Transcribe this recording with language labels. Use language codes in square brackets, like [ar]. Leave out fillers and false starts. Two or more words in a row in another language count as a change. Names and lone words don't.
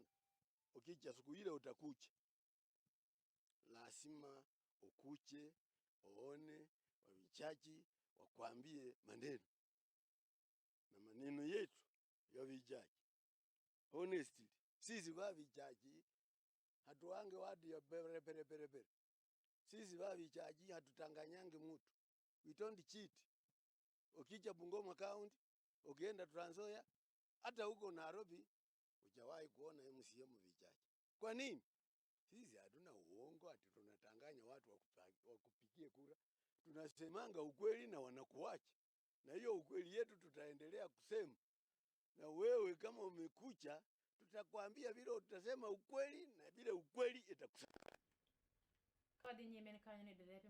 [sw] Ukija siku ile utakucha. Lazima ukuche, uone, wavichaji wakwambie maneno. Na maneno yetu ya vichaji. Honestly, sisi wavichaji hatuange watu ya bere. Sisi wavichaji hatutanganyange mtu. [en] We don't cheat. [sw] Ukija Bungoma County, ukienda Trans Nzoia, hata huko Nairobi, hujawahi kuona MCM vichaji. Kwa nini? Sisi hatuna uongo ati tunatanganya watu wakupigie kura. Tunasemanga ukweli na wanakuacha. Na hiyo ukweli yetu tutaendelea kusema. Na wewe kama umekucha, tutakwambia vile utasema ukweli na vile ukweli itakusaidia. [luo] Kadi nyime kanyo ni